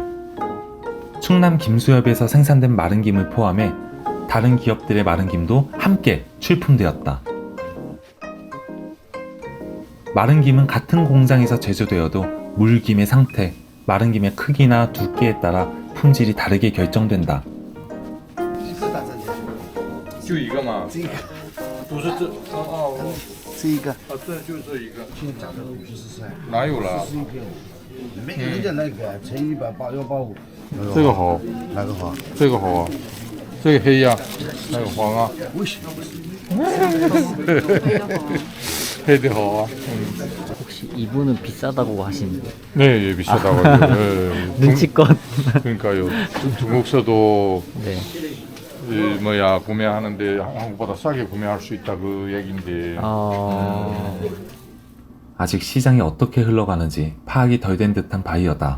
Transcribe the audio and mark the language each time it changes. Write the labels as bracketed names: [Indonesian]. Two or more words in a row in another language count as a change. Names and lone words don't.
[Korean] 충남 김수협에서 생산된 마른김을 포함해 다른 기업들의 마른김도 함께 출품되었다. 마른김은 같은 공장에서 제조되어도 물김의 상태, 마른김의 크기나 두께에 따라 품질이 다르게 결정된다. [Chinese] 就一个吗？这个不是这哦这一个，这就这一个，现在价格50块，哪有了？ 41片，每个人家那个乘180，185，这个好，哪个好？这个好啊，这个黑呀，那个黄啊，为什么？黑的好啊。 [Korean] 혹시 이분은 비싸다고 하시는데 네, 예, 비싸다고. 예, 눈치껏. 그러니까요. 중국서도 네. 구매하는데 한국보다 싸게 구매할 수 있다 그 얘긴데. 아직 시장이 어떻게 흘러가는지 파악이 덜 된 듯한 바이어다.